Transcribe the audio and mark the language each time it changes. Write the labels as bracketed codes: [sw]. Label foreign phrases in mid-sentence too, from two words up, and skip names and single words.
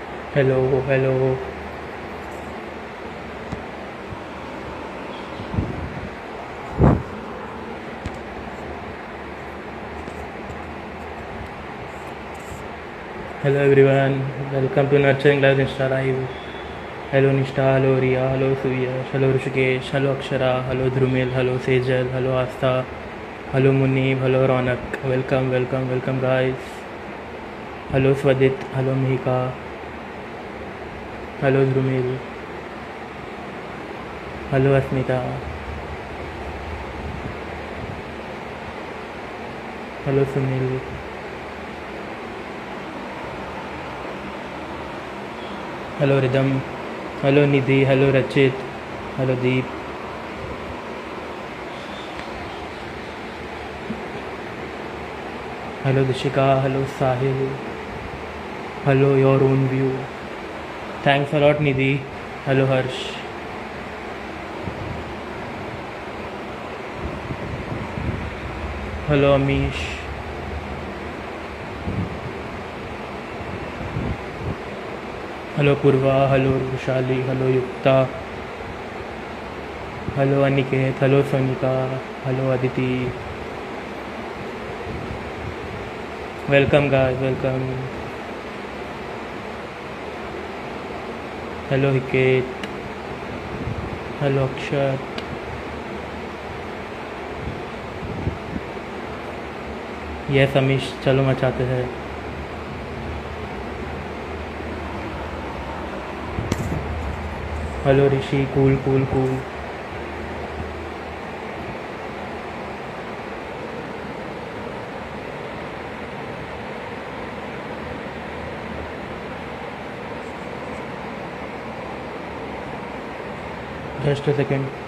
[en] Hello, hello, hello everyone. Welcome to Nurturing Lives Insta Live. Hello Nishta, hello Ria, hello Suyash, hello Rishikesh, hello Akshara, hello Dhrumil, hello Sejal, hello Astha, hello Munib, hello Ronak. Welcome, welcome, welcome guys. Hello Swadit, hello Mihika, hello Dhrumil, hello Asmita, hello Sunil, hello Rhythm, hello Nidhi, hello Rachit, hello Deep, hello Dishika, hello Sahil, hello Your Own View. Thanks a lot Nidhi. Hello Harsh. Hello Amish. Hello Purva, hello Rushali, hello Yukta, hello Aniket, hello Sonika, hello Aditi. Welcome guys, welcome. Hello Hiket, hello Akshat. Yes Amish, [hi] चलो मचाते हैं. [en] Hello Rishi, cool, cool, cool. Just a second.